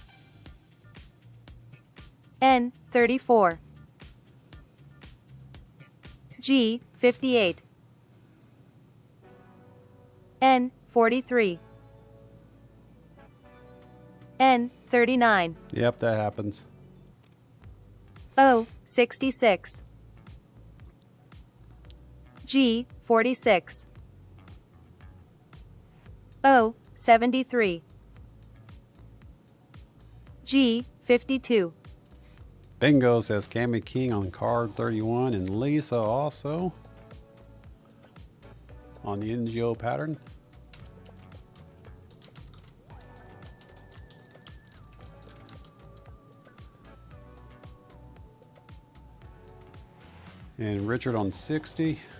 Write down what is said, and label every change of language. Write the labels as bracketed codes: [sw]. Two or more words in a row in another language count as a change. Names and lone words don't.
[en] N, 34. G, 58. N, 43. N, 39. Yep, that happens. O, 66. G, 46. O, 73. G, 52. Bingo says Cammy King on card 31 and Lisa also on the NGO pattern. And Richard on 60.